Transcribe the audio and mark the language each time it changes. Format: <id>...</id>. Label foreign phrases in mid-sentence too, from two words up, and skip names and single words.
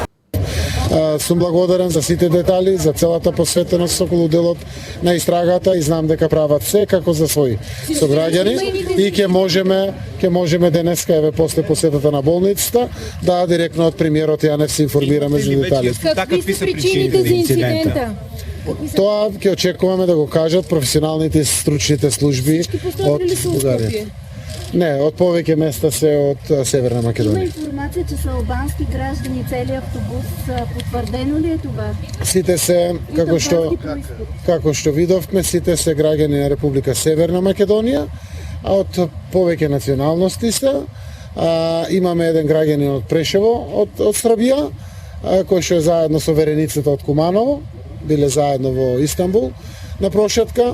<mk>Сум благодарен за сите детали, за целата посветеност околу делот на истрагата и знам дека прават се како за своји сограѓани и ќе можеме денеска, еве после посетата на болницата, да директно од премиерот Јанев се информираме за детали.</mk> <bg>Какви са причините за инцидента?</bg> <mk>Тоа ќе очекуваме да го кажат професионалните и стручните служби од Бугарија. Не, од повеќе места се од Северна Македонија.</mk> <bg>Има информация, че са албански граждани, целият автобус. Потвърдено ли е това?</bg> <mk>Сите се, како што видовме, сите се граѓани на Република Северна Македонија, а од повеќе националности се. Имаме еден граѓанин од Прешево, од Србија, кој што е заедно со вереницата од Куманово, биле заедно во Истанбул на прошетка.</mk>